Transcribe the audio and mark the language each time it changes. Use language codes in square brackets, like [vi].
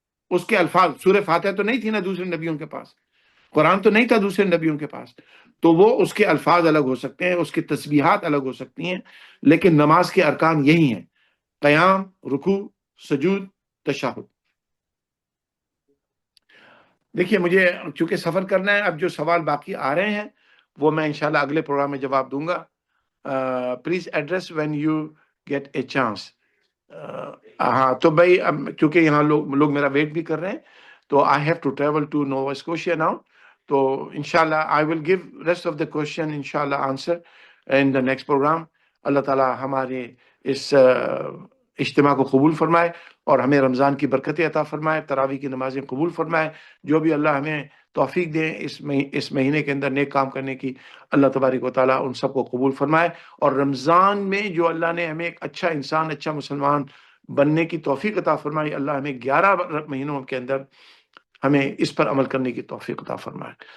[ur] اس کے الفاظ, سورہ فاتحہ تو نہیں تھی نا دوسرے نبیوں کے پاس, قرآن تو نہیں تھا دوسرے نبیوں کے پاس, تو وہ اس کے الفاظ الگ ہو سکتے ہیں, اس کی تسبیحات الگ ہو سکتی ہیں, لیکن نماز کے ارکان یہی ہیں, قیام, رکوع, سجود, تشہد. دیکھیے مجھے چونکہ سفر کرنا ہے, اب جو سوال باقی آ رہے ہیں وہ میں انشاءاللہ اگلے پروگرام میں جواب دوں گا. [en] Please address when you get a chance. [ur] ہاں تو بھائی اب چونکہ یہاں لوگ میرا ویٹ بھی کر رہے ہیں تو [en] I have to travel to Nova Scotia now. تو انشاءاللہ I will give rest of the question انشاءاللہ answer in the next programme. [ur] اللہ تعالیٰ ہمارے اس اجتماع کو قبول فرمائے اور ہمیں رمضان کی برکتیں عطا فرمائے, تراویح کی نمازیں قبول فرمائے. جو بھی اللہ ہمیں توفیق دیں اس مہینے کے اندر نیک کام کرنے کی, اللہ تبارک و تعالیٰ ان سب کو قبول فرمائے. اور رمضان میں جو اللہ نے ہمیں ایک اچھا انسان, اچھا مسلمان بننے کی توفیق عطا فرمائی, اللہ ہمیں 11 مہینوں کے اندر ہمیں اس پر عمل کرنے کی توفیق عطا فرمائے.